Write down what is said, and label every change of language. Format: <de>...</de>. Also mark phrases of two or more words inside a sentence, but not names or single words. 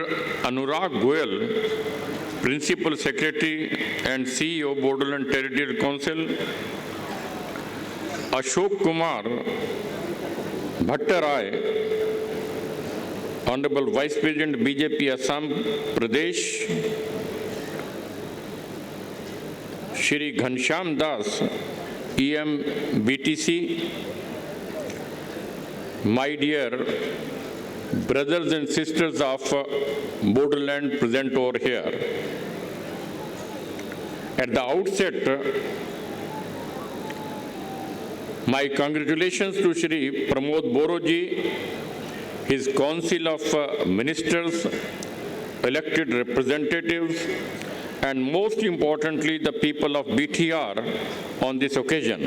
<en>Anurag Goyal, Principal Secretary and CEO Bodoland Territorial Council, Ashok Kumar Bhattarai, Honorable Vice President BJP Assam Pradesh, Shri Ghanshyam Das, EM BTC, my dear brothers and sisters of Bodoland present over here. At the outset, my congratulations to Shri Pramod Boroji, his Council of Ministers, elected representatives, and most importantly, the people of BTR on this occasion.</en>